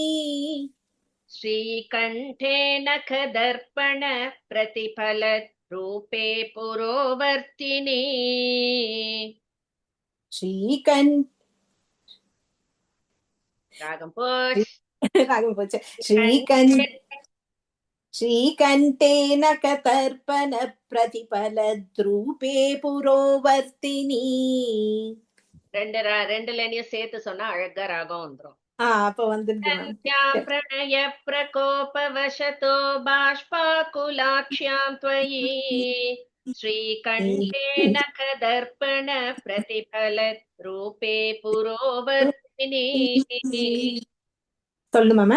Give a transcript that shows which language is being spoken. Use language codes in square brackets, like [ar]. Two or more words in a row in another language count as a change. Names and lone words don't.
[sa] श्रीकण्ठे नखदर्पण प्रतिफल रूपे पुरोवर्तिनि रागं पुष् श्रीकण्ठे नखदर्पण प्रतिफल रूपे पुरोवर्तिनि. [ta] ரெண்டு லைனையும் சேர்த்து சொன்னா அழகா ராகம் வந்துரும். அப்ப வந்துருது. [sa] प्रणय प्रकोपवशतो बाष्पाकुलाक्ष्यां त्वयि श्रीकण्ठे नखदर्पण प्रतिफल रूपे पुरोवर्तिनि. [ta] சொல்லுமாமா?